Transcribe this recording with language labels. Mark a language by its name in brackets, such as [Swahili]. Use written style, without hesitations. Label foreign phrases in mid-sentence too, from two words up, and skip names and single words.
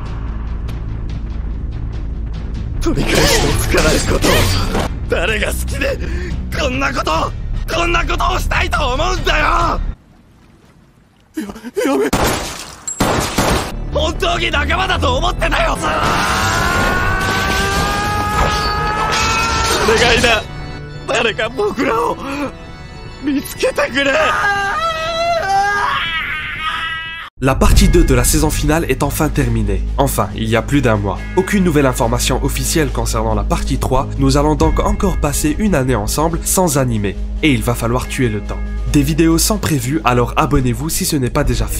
[Japanese] 取り返しのつかないことを誰が好きでこんなことをしたいと思うんだよ。やめ、本当に仲間だと思ってたよ。お願いだ、誰か僕らを見つけてくれ。 [French] La partie 2 de la saison finale est enfin terminée. Enfin, il y a plus d'un mois. Aucune nouvelle information officielle concernant la partie 3, nous allons donc encore passer une année ensemble sans animé. Et il va falloir tuer le temps. Des vidéos sont prévues, alors abonnez-vous si ce n'est pas déjà fait.